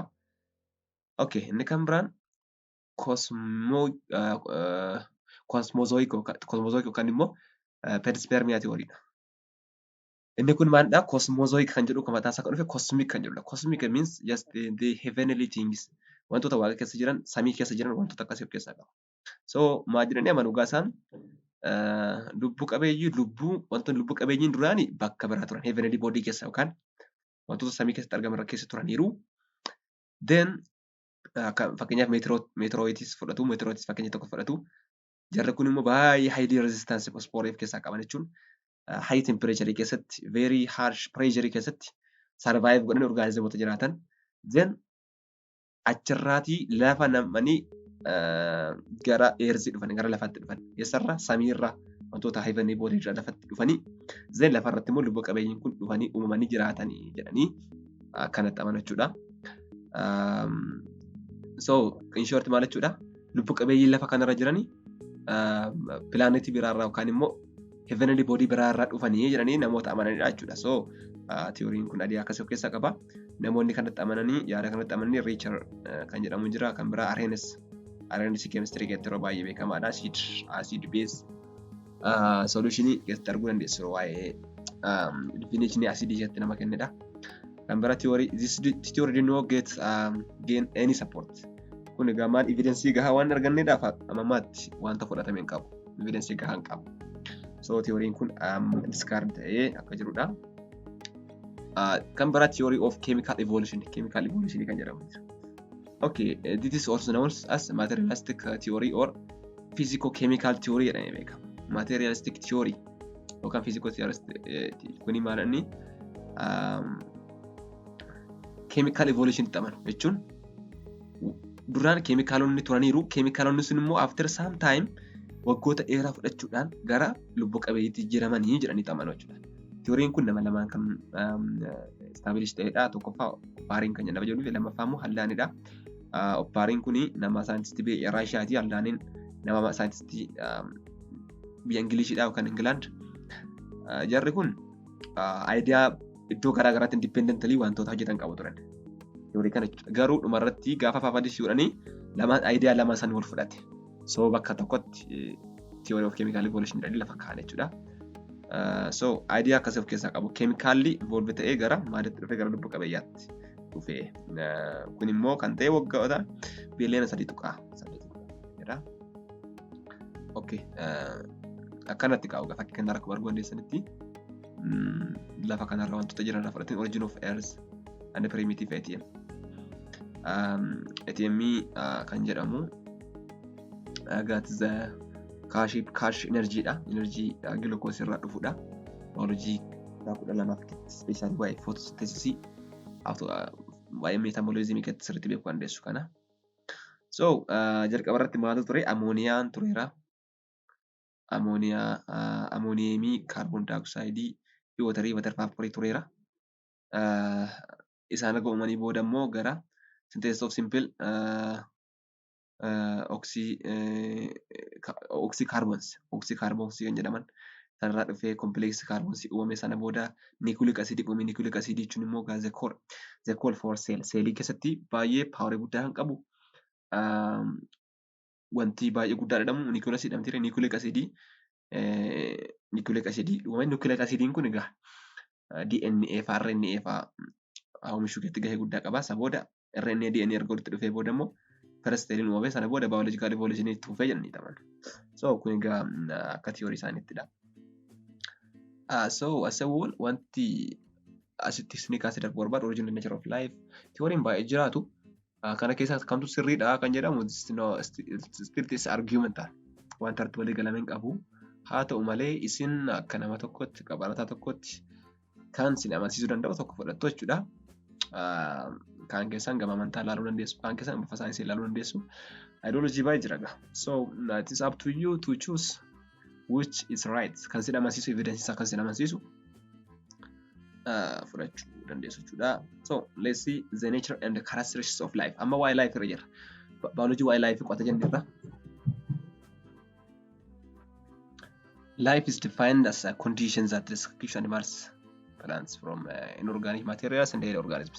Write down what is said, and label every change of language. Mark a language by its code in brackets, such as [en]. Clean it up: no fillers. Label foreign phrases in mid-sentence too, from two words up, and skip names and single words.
[om] Okay, inni kan biraan cosmozoic yookaan immoo [en] perispermia theory. [om] Inni kun maalidha? Cosmozoic kan jedhu mataa isaa kan dhufe cosmic kan jedhudha. [en] Cosmic means just the heavenly things. [om] Wantoota waaqa keessa jiran, samii keessa jiran wantoota akkasii of keessaa qaba. So maal jedhanii amanu dhugaasaan lubbu qabeeyyiin duraanii bakka biraa turan [en] heavenly body [om] keessa yookaan wantoota samii keessatti argaman keessa turaniiru. Then fakkeenyaaf meteoroids fakkeenya tokko fudhatu. Jarri kun immoo baay'ee [en] highly resistance phosphorus [om] keessaa qaban jechuun [en] high temperature [om] keessatti [en] very harsh pressure [om] keessatti survive godhan organismoota jiraatan. Then achirraatii lafa namanii gara eersii dhufan gara lafaatti dhufan eessarra samiirra wantoota [en] heavenly body [om] irraa lafatti dhufanii then lafarratti immoo lubbu qabeeyyiin kun dhufanii uumamanii jiraatanii jedhanii akkanatti amanu jechuudha. [en] So in short [om] maal jechuudha? Lubbu qabeeyyiin lafa kanarra jiranii pilaanetii biraarraa yookaan immoo [en] heavenly body [om] biraarraa dhufanii jedhanii namoota amananidha jechuudha. So theory'n kun adii akkasii of keessaa qaba. Namoonni kanatti amananii yaada kanatti amananii Richard kan jedhamu jira. Kan biraa Arrhenius chemistry keessatti yeroo baay'ee beekamaadha. [en] Acid base [om] solutionii keessatti arguu dandeessu waa'ee [en] definition acid [om] keessatti nama kennedha. Kan biraa [en] this theory did not gain any support. [om] Kun egaa maal evidence gahaa waan arganneedhaaf amamaatti wanta fudhatame hin qabu. Evidence gahaa hin qabu. So theory'n kun discard ta'ee akka jirudha. Kan biraa [en] theory of chemical evolution [om] kan jedhamu. [en] Okay, this is also known as materialistic theory or physico-chemical theory [om] jedhamee beekama. [en] Materialistic theory [om] yookaan physico-theoristic kuni maal inni [en] chemical evolution [om] ta'an jechuun duraan keemikaalonni turaniiru. Keemikaalonni sun immoo [en] after some time [om] waggoota dheeraa fudhachuudhaan gara lubbu qabeeyyiitti jijjiiramanii jedhanii ta'an jechuudha. Theory'n kun nama lamaan kan establish ta'edha. Tokkoffaa Oppaariin kan jedhama jedhu lammaffaa immoo Hallaanidha. Oppaariin kun nama saayintistii biyya Raashiyaati. Hallaaniin nama saayintistii biyya Ingilishidha yookaan Ingilaand. Jarri kun aayidiyaa iddoo garaagaraatti independently wantoota hojjetan qabu turan. Theory kana garuu dhumarratti gaafa faafadisiisuudhanii aayidiyaa lama san wal fudhate. So bakka tokkotti [en] theory of chemical evolution [om] jedhanii lafa kaa'an jechuudha. So aayidiyaa akkasii of keessaa qabu. Keemikaalli evolve ta'ee gara maalitti dhufee gara lubbu qabeeyyaatti dhufee. Kun immoo kan ta'e waggoota biiliyoona 3.8 jedha. Okay. Akkanatti qabu fakkii kanarra akkuma arguu dandeessanitti lafa kanarra wantoota jiran irraa fudhateen [en] origin of earth and the primitive ATM. [om] ATM kan jedhamu [en] got the cash energy [om] dha. Energy glucose irraa dhufudha. Biology kudha lamaaf special waa'ee photosynthesis waa'ee metabolism keessatti sirriitti beekuu dandeessu kana. So jalqaba irratti maaltu ture? Ammooniyaan tureera. amooniyeemii, kaarboon daayoksayidii fi watarii vaapoorii tureera. Isaan erga uumanii booda immoo gara [en] synthesis of simple oxycarbons [om] kan jedhaman sanarraa dhufee [en] complex carbons [om] uumame sana booda [en] nucleic acid [om] uumame. [en] Nucleic acid [om] jechuun immoo [en] the core for cell. [om] Seelii keessatti baay'ee paawarii guddaa kan qabu. Wanti baay'ee guddaa jedhamu [en] nucleic acid [om] jedhamti. [en] Nucleic acid uumame. [om] Nucleic acidiin kun egaa DNA faa RNA faa oomishuu keessatti gahee guddaa qaba. Isa booda RNA DNA erga walitti dhufee booda immoo [en] first cell [om] uumame sana booda [en] biological evolution [om] itti fufee jedhanii taman. So kun egaa akka theory isaaniittidha. [en] So as a whole [om] wanti asitti isin kaasee darbu barbaadu [en] origin and nature of life theory [om] baay'ee jiraatu. Kana keessaa kamtu sirriidha kan jedhamu [en] still is argumental. [om] Wanta irratti walii galame hin qabu. Haa ta'u malee isin akka nama tokkotti qabarataa tokkotti kan isin amansiisuu danda'u tokko fudhattu jechuudha. Kan keessan gama amantaa ilaaluu dandeessu, kan keessan bifa saayinsii ilaaluu dandeessu. Ideology baay'ee jira gaa. [en] So it is up to you to choose which is right. [om] Kan isin amansiisu evidence isaa kan isin amansiisu fudhachuu dandeessu jechuudha. [en] So let's see the nature and the characteristics of life. [om] Amma waa'ee life irra jira. Biology waa'ee life qo'ata jennirra. [en] Life is defined as a condition that distinguishes animals, plants from inorganic materials and other organisms.